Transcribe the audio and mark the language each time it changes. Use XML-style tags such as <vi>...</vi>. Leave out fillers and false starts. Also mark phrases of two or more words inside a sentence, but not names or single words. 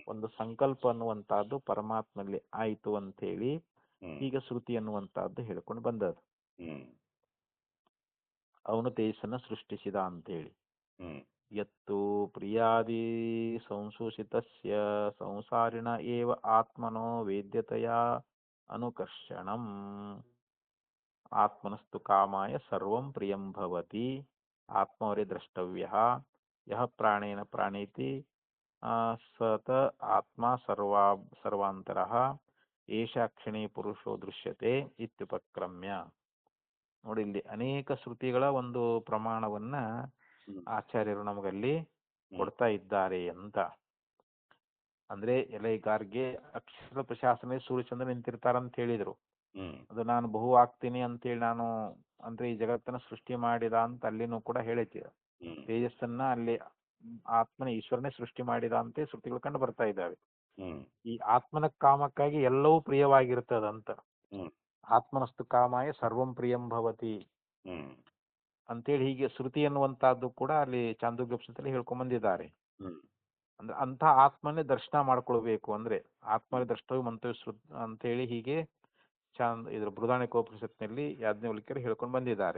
<kn>ಒಂದು ಸಂಕಲ್ಪ ಅನ್ನುವಂತಹದ್ದು ಪರಮಾತ್ಮಲ್ಲಿ ಆಯ್ತು ಅಂತ ಹೇಳಿ ಹ್ಮ್ ಈಗ ಶ್ರುತಿ ಅನ್ನುವಂತಹದ್ದು ಹೇಳ್ಕೊಂಡು ಬಂದದ. ಹ್ಮ್ ಅವನು ತೇಜಸ್ಸನ್ನ ಸೃಷ್ಟಿಸಿದ ಅಂತೇಳಿ. ಹ್ಮ್</kn> <sa>ಯತ್ತು ಪ್ರಿಯಾದಿ ಸಂಶೋಷಿತಸ್ಯ ಸಂಸಾರಿಣ ಏವ ಆತ್ಮನೋ ವೇದ್ಯತೆಯ ಅನುಕರ್ಷಣಂ ಆತ್ಮನಸ್ತು ಕಾಮಾಯ ಸರ್ವಂ ಪ್ರಿಯಂ ಭವತಿ ಆತ್ಮವರೇ ದ್ರಷ್ಟವ್ಯ ಯಹ ಪ್ರಾಣೇನ ಪ್ರಾಣೇತಿ ಸತ ಆತ್ಮ ಸರ್ವಾಂತರಃ ಏಷ ಕ್ಷಣೇ ಪುರುಷೋ ದೃಶ್ಯತೆ ಇತ್ಯುಪಕ್ರಮ್ಯ.</sa> <kn>ನೋಡಿ, ಇಲ್ಲಿ ಅನೇಕ ಶ್ರುತಿಗಳ ಒಂದು ಪ್ರಮಾಣವನ್ನ ಹ್ಮ್ ಆಚಾರ್ಯರು ನಮಗಲ್ಲಿ ಕೊಡ್ತಾ ಇದ್ದಾರೆ ಅಂತ. ಅಂದ್ರೆ</kn> <sa>ಗಾರ್ಗೆ ಅಕ್ಷರ ಪ್ರಶಾಸನೆ</sa> <kn>ಸೂರ್ಯಚಂದ್ರ ನಿಂತಿರ್ತಾರಂತ ಹೇಳಿದ್ರು. ಹ್ಮ್ ಅದು ನಾನು ಬಹು ಆಗ್ತೀನಿ ಅಂತೇಳಿ ನಾನು ಅಂದ್ರೆ ಈ ಜಗತ್ತನ್ನ ಸೃಷ್ಟಿ ಮಾಡಿದ ಅಂತ ಅಲ್ಲಿನೂ ಕೂಡ ಹೇಳೈತಿ. ಹ್ಮ್ ತೇಜಸ್ಸನ್ನ ಅಲ್ಲಿ ಆತ್ಮನ ಈಶ್ವರನೇ ಸೃಷ್ಟಿ ಮಾಡಿದ ಅಂತ ಶ್ರುತಿಗಳು ಕಂಡು ಬರ್ತಾ ಇದ್ದಾವೆ. ಹ್ಮ್ ಈ ಆತ್ಮನ ಕಾಮಕ್ಕಾಗಿ ಎಲ್ಲವೂ ಪ್ರಿಯವಾಗಿರ್ತದಂತ. ಹ್ಮ್</kn> <sa>ಆತ್ಮನಸ್ತು ಕಾಮಾಯ ಸರ್ವಂ ಪ್ರಿಯಂ ಭವತಿ ಹ್ಮ್</sa> <kn>ಅಂತೇಳಿ ಹೀಗೆ ಶ್ರುತಿ ಅನ್ನುವಂತಹದ್ದು ಕೂಡ ಅಲ್ಲಿ ಚಾಂದೋಗ್ಯೋಪನಿಷತ್ತಲ್ಲಿ ಹೇಳ್ಕೊಂಡ್ ಬಂದಿದ್ದಾರೆ. ಹ್ಮ್ ಅಂದ್ರೆ ಅಂತ ಆತ್ಮನೇ ದರ್ಶನ ಮಾಡ್ಕೊಳ್ಬೇಕು ಅಂದ್ರೆ</kn> <sa>ಆತ್ಮನೇ ದ್ರಷ್ಟವ್ಯ ಮಂತವ್ಯ</sa> <kn>ಅಂತೇಳಿ ಹೀಗೆ ಇದ್ರ ಬೃಹದಾರಣ್ಯಕೋಪನಿಷತ್ನಲ್ಲಿ ಯಾಜ್ಞವಲ್ಕ್ಯರು ಹೇಳ್ಕೊಂಡು ಬಂದಿದ್ದಾರೆ.</kn>